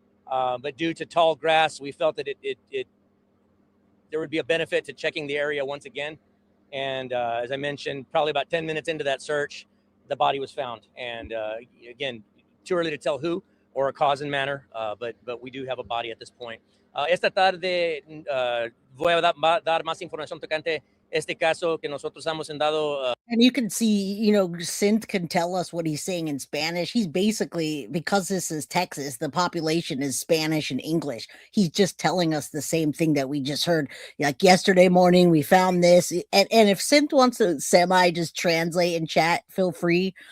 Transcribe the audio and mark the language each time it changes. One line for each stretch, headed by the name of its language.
English: But due to tall grass, we felt that there would be a benefit to checking the area once again. And as I mentioned, probably about 10 minutes into that search, the body was found. And again, too early to tell who or a cause and manner, but we do have a body at this point.
Spanish: Esta tarde voy a dar más información tocante este caso que nosotros hemos dado.
English: And you can see, Synth can tell us what he's saying in Spanish. He's basically, because this is Texas, the population is Spanish and English. He's just telling us the same thing that we just heard. Like yesterday morning, we found this. And if Synth wants to just translate in chat, feel free.